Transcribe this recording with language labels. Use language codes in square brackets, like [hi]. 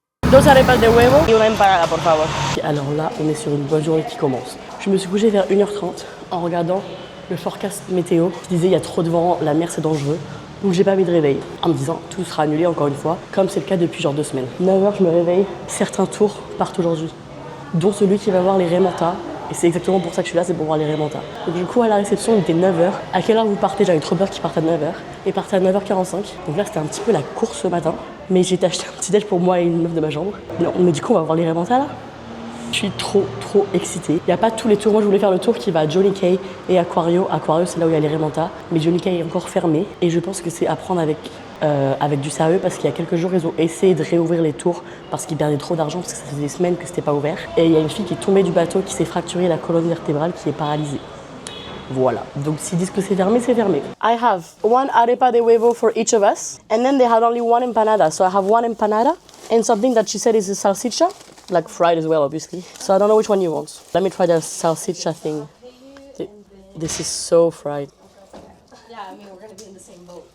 [es] 2 arepas de huevo et una empanada, por favor. [fr] Alors là, on est sur une bonne journée qui commence. Je me suis couché vers 1h30 en regardant le forecast météo qui disait il y a trop de vent, la mer c'est dangereux. Donc j'ai pas mis de réveil en me disant tout sera annulé encore une fois, comme c'est le cas depuis genre 2 semaines. 9h je me réveille, certains tours partent aujourd'hui, dont celui qui va voir les Raymanta. Et c'est exactement pour ça que je suis là, c'est pour voir les Raymanta. Donc du coup à la réception il était 9h. À quelle heure vous partez? J'avais trop peur qu'ils partent à 9h. Et partaient à 9h45. Donc là c'était un petit peu la course ce matin. Mais j'ai acheté un petit déj pour moi et une meuf de ma chambre. Non, mais du coup on va voir les Raymanta là. Je suis trop excitée. Il n'y a pas tous les tours. Moi je voulais faire le tour qui va à Johnny Cay et Aquario. Aquario c'est là où il y a les Raymanta. Mais Johnny Cay est encore fermé. Et je pense que c'est à prendre avec du sérieux parce qu'il y a quelques jours ils ont essayé de réouvrir les tours parce qu'ils perdaient trop d'argent parce que ça faisait des semaines que c'était pas ouvert. Et il y a une fille qui est tombée du bateau qui s'est fracturée la colonne vertébrale qui est paralysée. Voilà. Donc s'ils disent que c'est fermé, c'est fermé. [en] I have one arepa de huevo for each of us and then they had only one empanada. So I have one empanada and something that she said is a salsicha, like fried as well obviously. So I don't know which one you want. Let me try the salsicha thing. This is so fried. Yeah, I mean, we're going to be in the same boat.